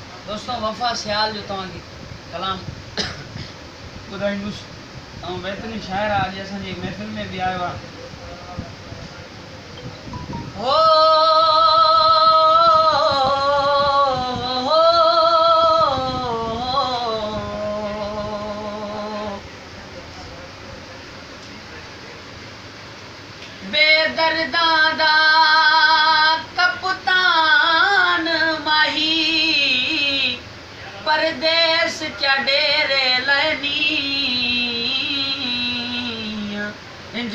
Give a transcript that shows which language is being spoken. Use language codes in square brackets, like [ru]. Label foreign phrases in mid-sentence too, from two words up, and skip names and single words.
[sd] दोस्तों वफ़ा सियाल जो तव्हांखे कलाम ॿुधाईंदुसि ऐं बहितरीन शाइर आहे। अॼु असांजी महफ़िल में बि आयो आहे। [skr] हो बेदर्दां दा कप्तान माही परदेस चा डेरे लैनी इंज